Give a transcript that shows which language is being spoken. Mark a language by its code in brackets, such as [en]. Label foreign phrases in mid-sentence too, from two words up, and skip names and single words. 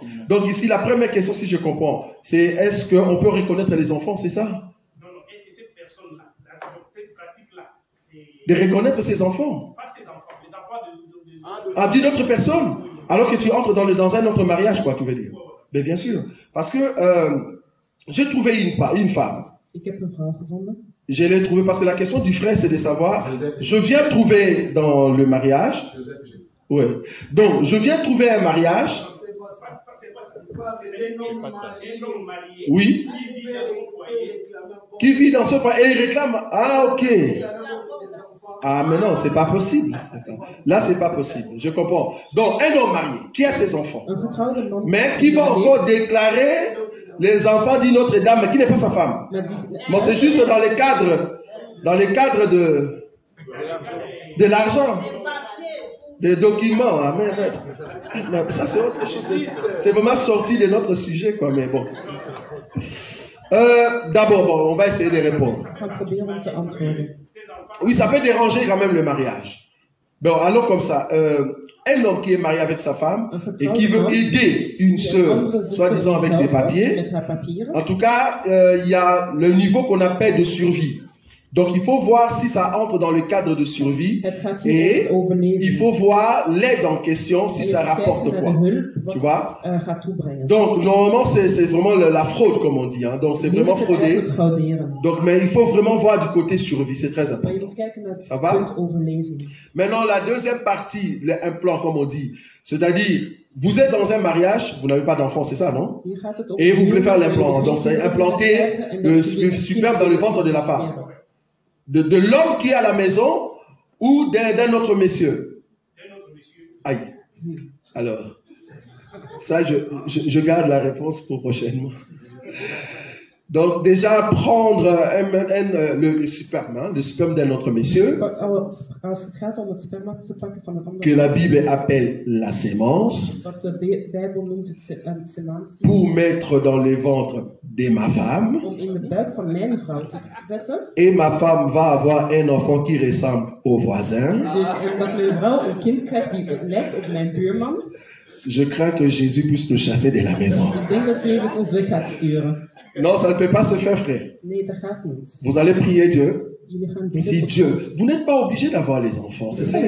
[fr] Donc ici, la première question, si je comprends, c'est est-ce qu'on peut reconnaître les enfants, c'est ça? Non, non, est-ce que cette personne-là, cette pratique-là, c'est De reconnaître ses enfants? pas ses enfants, les enfants de Ah, d'une autre personne? Alors que tu entres dans un autre mariage, quoi, tu veux dire? Mais bien sûr. Parce que j'ai trouvé une femme. [nl] Ik heb een vrouw gevonden. [fr] Je l'ai trouvée parce que la question du frère, c'est de savoir, je viens trouver dans le mariage. Joseph Jésus. Ouais. Donc, je viens trouver un mariage. Un homme marié Oui. qui vit dans son foyer. Qui vit dans ce foyer et il réclame. Ah, ok. Ah, mais non, c'est pas possible. Là, c'est pas possible. Je comprends. Donc, un homme marié qui a ses enfants, [nl] Een getrouwde man. [fr] mais qui va encore déclarer les enfants d'une autre dame, mais qui n'est pas sa femme. [nl] Maar die, [fr] Bon, c'est juste dans les cadres de l'argent, des documents. Hein, mais ça, c'est autre chose. C'est vraiment sorti de notre sujet, quoi. Mais bon. D'abord, bon, on va essayer de répondre. [nl] Ik ga proberen om te antwoorden. [fr] Oui, ça peut déranger quand même le mariage. Bon, allons comme ça. Un homme qui est marié avec sa femme et qui veut aider une sœur, soi-disant avec des papiers, [nl] Met haar papieren. [fr] en tout cas, il y a le niveau qu'on appelle de survie. Donc, il faut voir si ça entre dans le cadre de survie [nl] Het gaat hier om [fr] et [nl] het overleven. [fr] il faut voir l'aide en question si [nl] En je [fr] ça [nl] moet kijken [fr] rapporte [nl] naar [fr] quoi. [nl] de hulp, wat [fr] Tu vois? [nl] het, gaat toebrengen. [fr] Donc, normalement, c'est vraiment la fraude, comme on dit. Hein. Donc, c'est [nl] Nu [fr] vraiment [nl] is het [fr] fraudé. [nl] eigenlijk frauderen. [fr] Donc, mais il faut vraiment voir du côté survie. C'est très [nl] Maar je [fr] important. [nl] moet kijken naar [fr] Ça [nl] het [fr] va? [nl] punt overleving. [fr] Maintenant, la deuxième partie, un plan, comme on dit. C'est-à-dire, vous êtes dans un mariage, vous n'avez pas d'enfant, c'est ça, non? [nl] Hier gaat het om [fr] Et vous voulez faire [nl] huwelijk, [fr] l'implant. Donc, c'est implanter le superbe dans le ventre de la femme. De l'homme qui est à la maison ou d'un autre monsieur. Aïe. Alors, ça, je garde la réponse pour prochainement. Donc, déjà, prendre le sperme d'un autre monsieur, [nl] Als het gaat om het sperma te pakken van een [fr] que [nl] andere, [fr] la Bible appelle la sémence, [nl] wat de Bijbel noemt het semantie, [fr] pour mettre dans le ventre de ma femme, [nl] om in de buik van mijn vrouw te zetten. [fr] et ma femme va avoir un enfant qui ressemble au voisin. [nl] Dus dat mijn vrouw een kind krijgt die lijkt op mijn buurman. [fr] Je crains que Jésus puisse nous chasser de la maison. [nl] Ik denk dat Jezus ons weg gaat sturen. [fr] Non, ça ne peut pas se faire, frère. [nl] Nee, dat gaat niet. [fr] Vous allez prier Dieu. [nl] Jullie gaan bidden [fr] Si [nl] tot [fr] Dieu, [nl] God. [fr] vous n'êtes pas obligé d'avoir les enfants, c'est ça